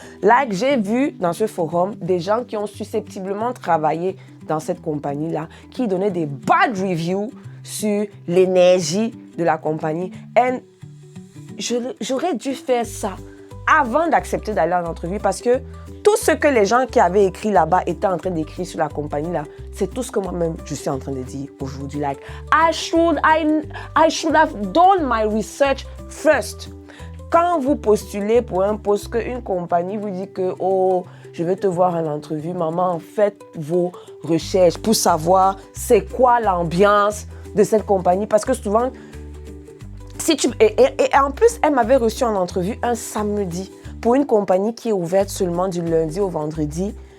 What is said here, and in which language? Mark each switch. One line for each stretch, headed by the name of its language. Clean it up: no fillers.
French: Là, j'ai vu dans ce forum des gens qui ont susceptiblement travaillé dans cette compagnie-là, qui donnaient des bad reviews sur l'énergie de la compagnie. Et j'aurais dû faire ça avant d'accepter d'aller en entrevue parce que tout ce que les gens qui avaient écrit là-bas étaient en train d'écrire sur la compagnie là, c'est tout ce que moi-même je suis en train de dire aujourd'hui.
English: Like, I should have done my research first.
French: Quand vous postulez pour un poste, qu'une compagnie vous dit que oh, je veux te voir en entrevue, maman, faites vos recherches pour savoir c'est quoi l'ambiance de cette compagnie parce que souvent et en plus, elle m'avait reçu en entrevue un samedi pour une compagnie qui est ouverte seulement du lundi au vendredi.